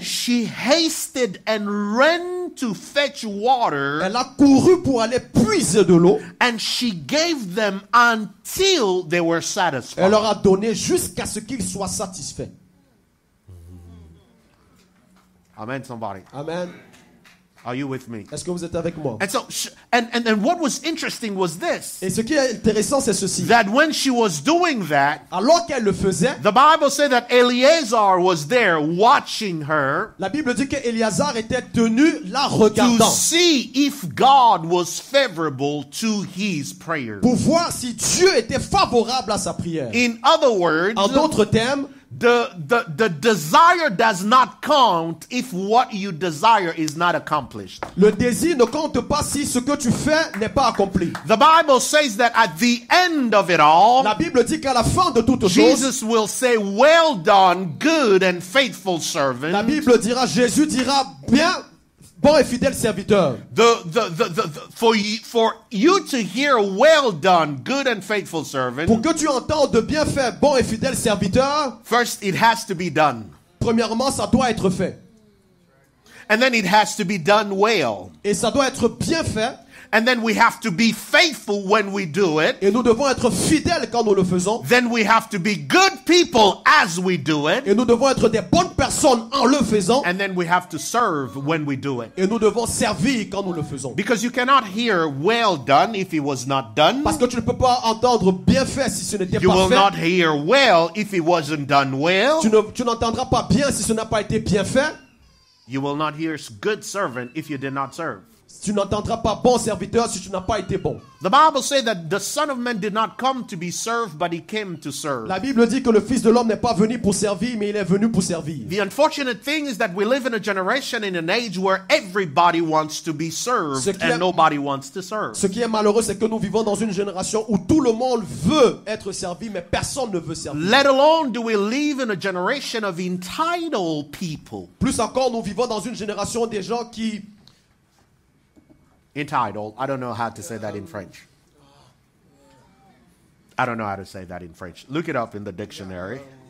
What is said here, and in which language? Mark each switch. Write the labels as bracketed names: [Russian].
[English] she hasted and ran to fetch water, [French] elle a couru pour aller puiser de l'eau. [English] and she gave them until they were [French] Elle [English] satisfied. [French] leur a donné jusqu'à ce qu'ils soient satisfaits. [English] Amen, somebody. Amen. Are you with me? [French] Est-ce que vous êtes avec moi? [English] And so, and what was interesting was this: [French] Et ce qui est intéressant, c'est ceci. [English] that when she was doing that, [French] Alors qu'elle le faisait, [English] the Bible said that Eleazar was there watching her [French] la Bible dit qu'Éléazar était tenu la [English] to [French] regardant [English] see if God was favorable to his prayer. [French] pour voir si Dieu était favorable à sa prière. [English] In other words, [French] En d'autres termes, [English] the desire does not count if what you desire is not accomplished. [French] le désir ne compte pas si ce que tu fais n'est pas accompli. [English] The Bible says that at the end of it all, [French] La Bible dit qu'à la fin de toute chose, [English] Jesus will say, "Well done, good and faithful [French] la [English] servant." [French] Bible dira, Jésus dira, bien, bon et fidèle serviteur. [English] For you to hear, "Well done, good and faithful servant," [French] Pour que tu entendes bien fait, bon et fidèle serviteur, [English] first it has to be done. [French] premièrement, ça doit être fait. [English] And then it has to be done well. [French] Et ça doit être bien fait. [English] And then we have to be faithful when we do it. [French] Et nous devons être fidèles quand nous le faisons. [English] Then we have to be good people as we do it. [French] Et nous devons être des bonnes personnes en le faisant. [English] And then we have to serve when we do it. [French] Et nous devons servir quand nous le faisons. [English] Because you cannot hear well done if it was not done. [French] Parce que tu ne peux pas entendre bien fait si ce n'était [English] You [French] pas [English] will [French] fait. [English] not hear well if it wasn't done well. [French] Tu n'entendras pas bien si ce n'a pas été bien fait. [English] You will not hear good servant if you did not serve. [French] Tu n'entendras pas bon serviteur si tu n'as pas été bon. [English] The Bible says that the Son of Man did not come to be served, but he came to serve. [French] La Bible dit que le Fils de l'homme n'est pas venu pour servir, mais il est venu pour servir. [English] The unfortunate thing is that we live in a generation, in an age where everybody wants to be served and nobody wants to serve. [French] Ce qui est malheureux, c'est que nous vivons dans une génération où tout le monde veut être servi, mais personne ne veut servir. [English] Let alone do we live in a generation of entitled people. [French] Plus encore, nous vivons dans une génération des gens qui... [English] Entitled. I don't know how to say that in French. I don't know how to say that in French. Look it up in the dictionary.